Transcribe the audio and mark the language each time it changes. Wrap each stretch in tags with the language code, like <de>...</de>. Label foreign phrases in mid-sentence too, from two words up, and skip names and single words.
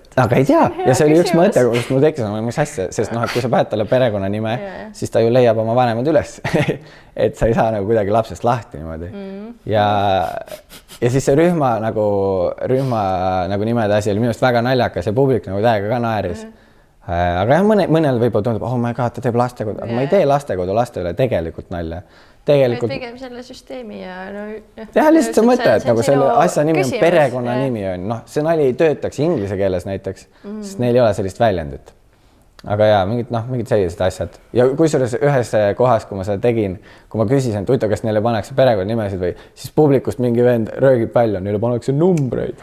<et>Aga ei tea ja see oli üks mõte, kus mul tekkis, mis asja, sest et kui sa paned talle perekonnanime, siis ta ju leiab oma vanemad üles, et sa ei saa nagu kuidagi lapsest lahti niimoodi. Ja ja siis see rühma nagu nimede asi oli minu arust väga naljakas ja publik nagu täiega ka naeris. Aga jah, mõnel võib-olla tundub,</et> <en>oh my god,</en> <et>ta teeb lastekodu, aga ma ei tee lastekodu laste üle tegelikult nalja. Tegelikult... Pigem selle süsteemi ja... jah, lihtsalt sa mõtle, et nagu selle asja nimi on perekonna nimi on. Noh, see nali ei töötaks inglise keeles näiteks, sest neil ei ole sellist väljendit. Aga jaa, mingid sellised asjad. Ja kusjuures ühes kohas, kui ma seda tegin, kui ma küsisin, et kas neile pannakse perekonna nimesid või, siis publikust mingi vend röögib palju, neile pannakse numbreid.</et>